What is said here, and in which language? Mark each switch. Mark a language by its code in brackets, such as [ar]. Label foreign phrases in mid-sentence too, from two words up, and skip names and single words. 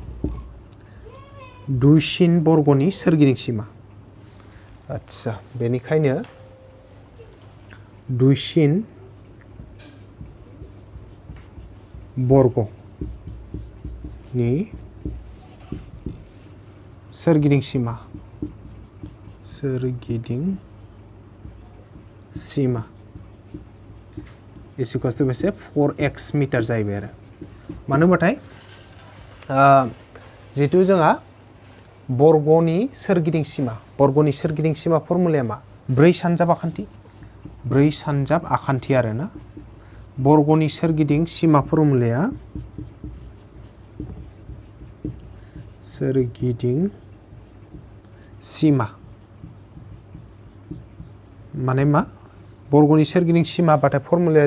[brx] दुइसिन बर्गनि सोरगिदिं सीमा आच्छा बेनिखायनो दुइसिन बर्गनि सोरगिदिं सीमा [en] is equals to [brx] बेसे 4x मिटार जाहैबाय आरो मानो होनबाथाय जिहेतु जोंहा बर्गनि सोरगिदिं सीमा फर्मुलाया मा 4 सानजाब आखान्थि आरो ना बर्गनि सोरगिदिं सीमा फर्मुलाया सोरगिदिं सीमा माने मा बर्गनि सोरगिदिं सीमा बाथाय फर्मुलाया